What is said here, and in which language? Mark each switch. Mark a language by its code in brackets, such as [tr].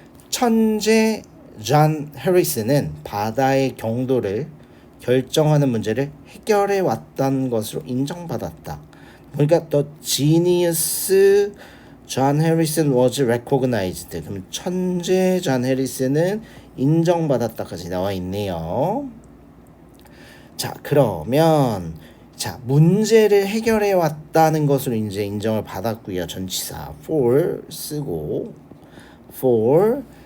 [ko] 천재 존 해리스는 바다의 경도를 결정하는 문제를 해결해 왔던 것으로 인정받았다. [en] 그러니까 the genius 존 해리슨 was recognized. [ko] 그럼 천재 존 해리스는 인정받았다까지 나와 있네요. 자, 그러면 자, 문제를 해결해 왔다는 것으로 이제 인정을 받았고요. 전치사 for 쓰고 for.